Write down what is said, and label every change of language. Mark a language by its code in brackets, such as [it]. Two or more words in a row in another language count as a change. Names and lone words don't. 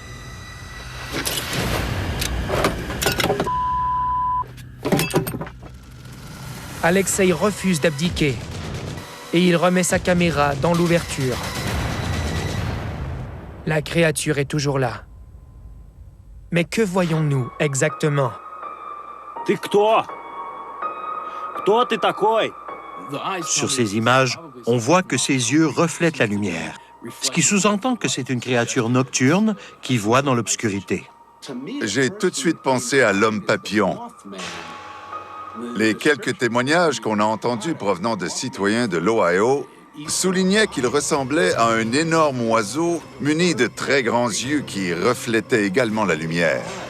[fr] Alexei refuse d'abdiquer et il remet sa caméra dans l'ouverture. La créature est toujours là. Mais que voyons-nous exactement? [ru] Ты кто? Кто ты такой? [fr] Sur ces images, on voit que ses yeux reflètent la lumière, ce qui sous-entend que c'est une créature nocturne qui voit dans l'obscurité. J'ai tout de suite pensé à l'homme papillon. Les quelques témoignages qu'on a entendus provenant de citoyens de l'Ohio soulignaient qu'il ressemblait à un énorme oiseau muni de très grands yeux qui reflétaient également la lumière.